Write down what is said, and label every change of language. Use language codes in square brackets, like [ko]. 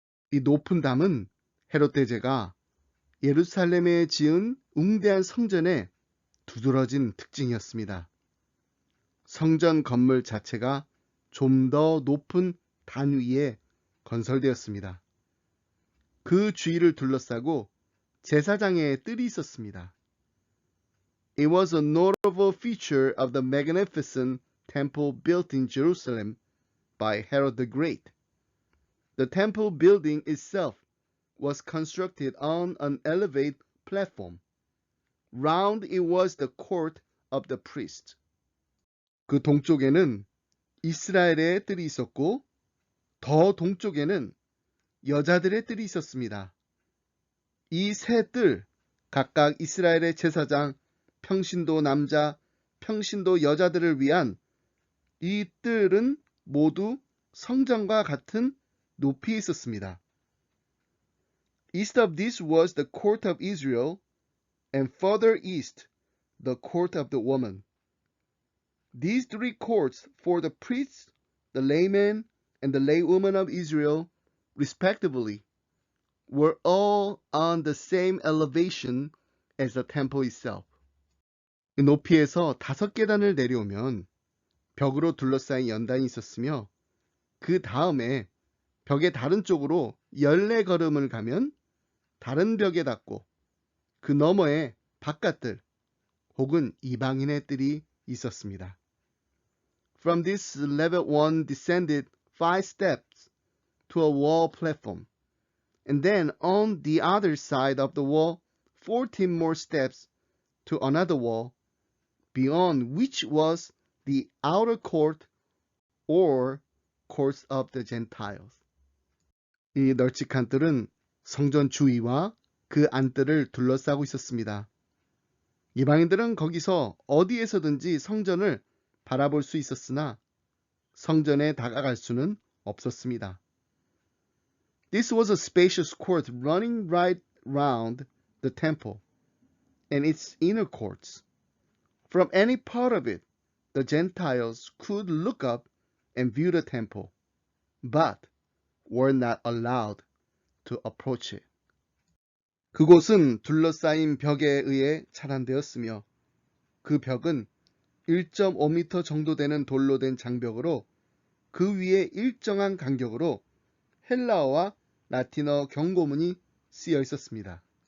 [ko] 이 높은 담은 헤롯 대제가 예루살렘에 지은 웅대한 성전의 두드러진 특징이었습니다. 성전 건물 자체가 좀 더 높은 단 위에 건설되었습니다. 그 주위를 둘러싸고 제사장의 뜰이 있었습니다. [en] It was a notable feature of the magnificent temple built in Jerusalem by Herod the Great. The temple building itself was constructed on an elevated platform. Round it was the court of the priest. [ko] 그 동쪽에는 이스라엘의 뜰이 있었고 더 동쪽에는 여자들의 뜰이 있었습니다. 이 세 뜰, 각각 이스라엘의 제사장, 평신도 남자, 평신도 여자들을 위한 이 뜰은 모두 성전과 같은 높이에 있었습니다. [en] East of this was the court of Israel, and further east, the court of the woman. These three courts for the priests, the laymen, and the laywomen of Israel, respectively, were all on the same elevation as the temple itself. [ko] 높이에서 5계단을 내려오면 벽으로 둘러싸인 연단이 있었으며 그 다음에 벽의 다른 쪽으로 14걸음을 가면 다른 벽에 닿고 그 너머에 바깥들 혹은 이방인의 뜰이 있었습니다. [en] From this level one descended 5 steps to a wall platform, and then on the other side of the wall 14 more steps to another wall, beyond which was the outer court or courts of the Gentiles. [ko] 이 널찍한 뜰은 성전 주위와 그 안뜰을 둘러싸고 있었습니다. 이방인들은 거기서 어디에서든지 성전을 바라볼 수 있었으나 성전에 다가갈 수는 없었습니다. [en] This was a spacious court running right round the temple and its inner courts. From any part of it, the Gentiles could look up and view the temple, but were not allowed to approach it. [ko] 그곳은 둘러싸인 벽에 의해 차단되었으며 그 벽은 1.5m 정도 되는 돌로 된 장벽으로 그 위에 일정한 간격으로 헬라어와 라틴어 경고문이 쓰여 있었습니다.